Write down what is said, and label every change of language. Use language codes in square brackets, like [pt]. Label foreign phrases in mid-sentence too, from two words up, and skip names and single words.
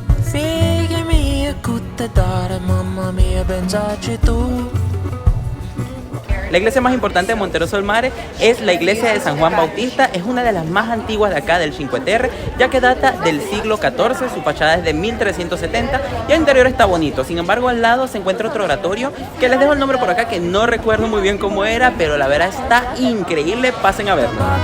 [it] Figli cutte dare, mamma mia, pensaci tu. [es] La iglesia más importante de Monteroso del Mare es la iglesia de San Juan Bautista. Es una de las más antiguas de acá del Cinque Terre, ya que data del siglo XIV, su fachada es de 1370 y el interior está bonito. Sin embargo, al lado se encuentra otro oratorio, que les dejo el nombre por acá, que no recuerdo muy bien cómo era, pero la verdad está increíble, pasen a verlo.